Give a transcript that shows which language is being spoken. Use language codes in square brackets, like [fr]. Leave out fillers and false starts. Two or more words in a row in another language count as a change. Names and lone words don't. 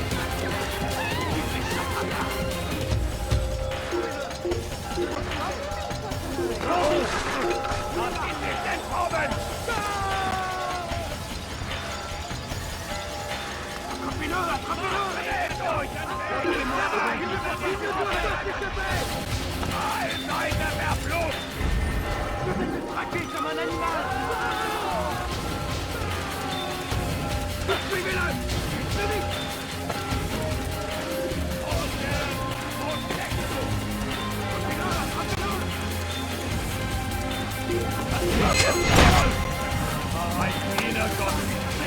[de] Lass ihn nicht entkommen! Seite verblutet! [fr] Traqué comme un animal! Suivez-le! Plus vite! [de] Ein Diener Gottes!